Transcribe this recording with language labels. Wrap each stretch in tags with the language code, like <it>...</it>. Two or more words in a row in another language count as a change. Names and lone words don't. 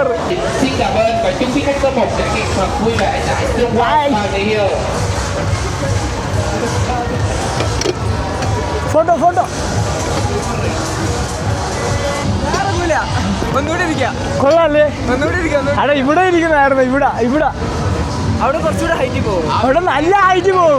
<vi>Xin cảm ơn và chúc quý khách có một trải nghiệm thật vui vẻ tại Tương Quang và Người Yêu.</vi> <ml>ഫോട്ടോ ഒന്നുകൂടി ഇരിക്കാം. കൊള്ളാല്ലേ? ഒന്നുകൂടി ഇരിക്കാം. അവിടെ ഇവിടെ ഇരിക്കുന്നതായിരുന്നു. ഇവിടെ അവിടെ കുറച്ചുകൂടെ ഹൈറ്റ് പോകും. അവിടെ നല്ല ഹൈറ്റ് പോകും.</ml>